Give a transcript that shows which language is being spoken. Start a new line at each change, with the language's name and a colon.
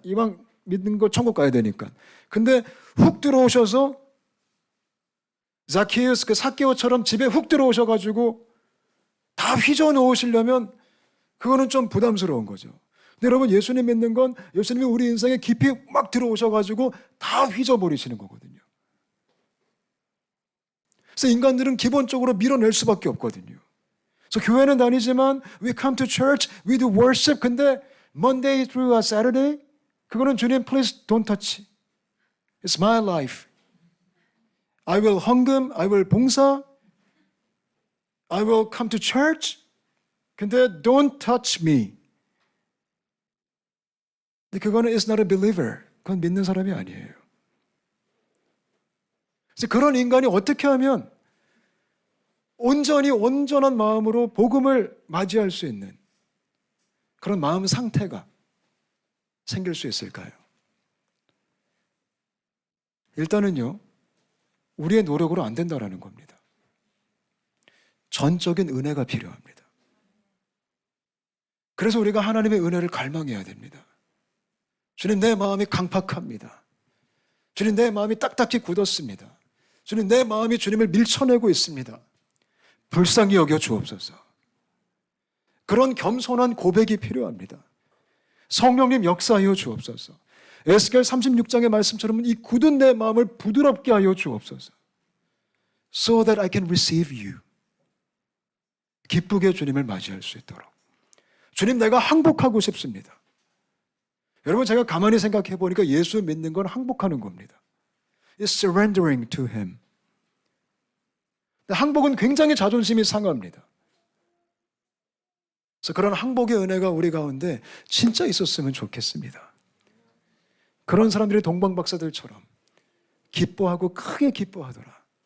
Korean: 이왕 믿는 거 천국 가야 되니까. 근데 훅 들어오셔서 자키우스, 그 삭개오처럼 집에 훅 들어오셔가지고 다 휘저 놓으시려면 그거는 좀 부담스러운 거죠. 근데 여러분, 예수님 믿는 건 예수님이 우리 인생에 깊이 막 들어오셔가지고 다 휘저버리시는 거거든요. 그래서 인간들은 기본적으로 밀어낼 수밖에 없거든요. 그래서 교회는 다니지만
English: we come to church, we do worship.
Korean: 근데
English: Monday through Saturday
Korean: 그거는 주님
English: please don't touch. It's my life. I will 헌금, I will 봉사, I will come to church. 근데 don't touch me.
Korean: 근데 그거는
English: is not a believer.
Korean: 그건 믿는 사람이 아니에요. 그래서 그런 인간이 어떻게 하면 온전히 온전한 마음으로 복음을 맞이할 수 있는 그런 마음 상태가 생길 수 있을까요? 일단은요, 우리의 노력으로 안 된다라는 겁니다. 전적인 은혜가 필요합니다. 그래서 우리가 하나님의 은혜를 갈망해야 됩니다. 주님, 내 마음이 강팍합니다. 주님, 내 마음이 딱딱히 굳었습니다. 주님, 내 마음이 주님을 밀쳐내고 있습니다. 불쌍히 여겨 주옵소서. 그런 겸손한 고백이 필요합니다. 성령님 역사하여 주옵소서. 에스겔 36장의 말씀처럼 이 굳은 내 마음을 부드럽게 하여 주옵소서.
English: So that I can receive you.
Korean: 기쁘게 주님을 맞이할 수 있도록. 주님, 내가 항복하고 싶습니다. 여러분, 제가 가만히 생각해 보니까 예수 믿는 건 항복하는 겁니다.
English: It's surrendering to Him.
Korean: 항복은 굉장히 자존심이 상합니다. 그래서 그런 항복의 은혜가 우리 가운데 진짜 있었으면 좋겠습니다. 그런 사람들이 동방박사들처럼 기뻐하고 크게 기뻐하더라.